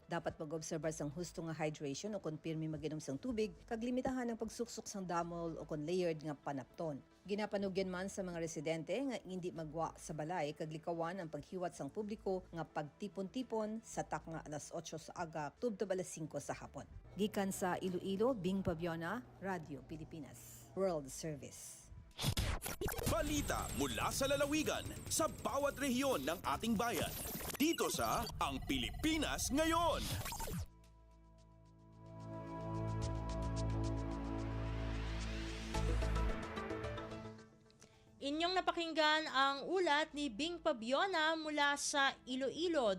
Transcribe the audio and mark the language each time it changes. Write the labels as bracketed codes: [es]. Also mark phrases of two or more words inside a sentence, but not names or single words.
[hil] Dapat mag-obserbar sang husto nga hydration o kon pirmi maginom sang tubig kag limitahan ang pagsuksok sang damol o kon layered nga panapton. Ginapanugyan man sa mga residente nga hindi magwa sa balay kag likawan ang paghiwat sang publiko nga pagtipon-tipon sa takna alas 8 sa aga tubto alas 5 sa hapon. Gikan sa Iloilo, Bing Pabiona, Radio Pilipinas World Service. [tl] Balita mula sa lalawigan sa bawat rehiyon ng ating bayan. Dito sa Ang Pilipinas Ngayon. Inyong napakinggan ang ulat ni Bing Pabiona mula sa Iloilo.